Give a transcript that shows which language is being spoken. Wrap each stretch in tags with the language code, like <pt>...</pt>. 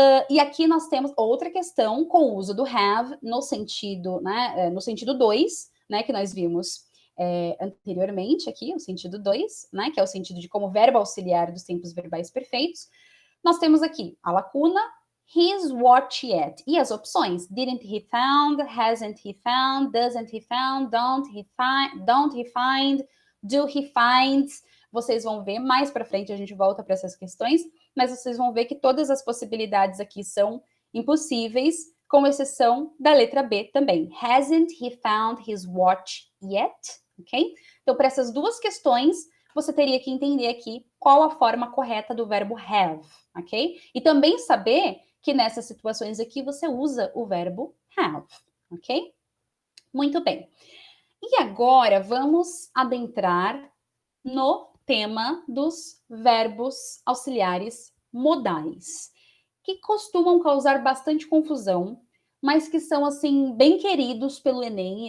<pt>E aqui nós temos outra questão com o uso do have no sentido, né, no sentido 2, né, que nós vimos anteriormente aqui, o sentido 2, né, que é o sentido de como verbo auxiliar dos tempos verbais perfeitos. Nós temos aqui a lacuna,</pt> <en>his watch yet.</en> <pt>E as opções,</pt> <en>didn't he found, hasn't he found, doesn't he found, don't he find, do he find.</en> <pt>Vocês vão ver mais para frente, a gente volta para essas questões, mas vocês vão ver que todas as possibilidades aqui são impossíveis, com exceção da letra B também.</pt> <en>Hasn't he found his watch yet?</en> <pt>Ok? Então, para essas duas questões, você teria que entender aqui qual a forma correta do verbo have, ok? E também saber que nessas situações aqui você usa o verbo have, ok? Muito bem. E agora vamos adentrar no tema dos verbos auxiliares modais, que costumam causar bastante confusão, mas que são, assim, bem queridos pelo Enem.</pt>